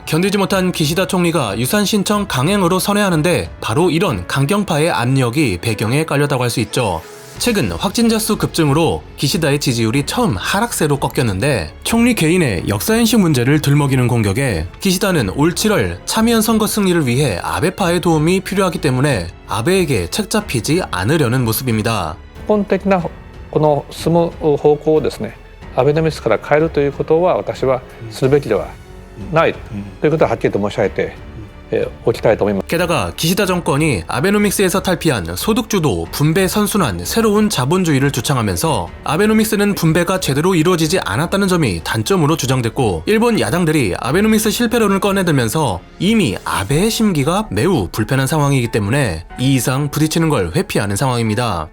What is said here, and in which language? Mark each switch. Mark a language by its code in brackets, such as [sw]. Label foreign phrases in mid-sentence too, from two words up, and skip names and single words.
[ko] 견디지 못한 기시다 총리가 유산 신청 강행으로 선회하는데 바로 이런 강경파의 압력이 배경에 깔렸다고 할 수 있죠. 최근 확진자 수 급증으로 기시다의 지지율이 처음 하락세로 꺾였는데 총리 개인의 역사인식 문제를 들먹이는 공격에 기시다는 올 7월 참의원 선거 승리를 위해 아베파의 도움이 필요하기 때문에 아베에게 책 잡히지 않으려는 모습입니다. [ja] 根本的なこの進む方向をですね、アベノミクスから変えるということは私はするべきではないということははっきりと申し上げておきたいと思います。 [ko] 게다가 기시다 정권이 아베노믹스에서 탈피한 소득주도, 분배 선순환, 새로운 자본주의를 주창하면서 아베노믹스는 분배가 제대로 이루어지지 않았다는 점이 단점으로 주장됐고 일본 야당들이 아베노믹스 실패론을 꺼내들면서 이미 아베의 심기가 매우 불편한 상황이기 때문에 이 이상 부딪히는 걸 회피하는 상황입니다.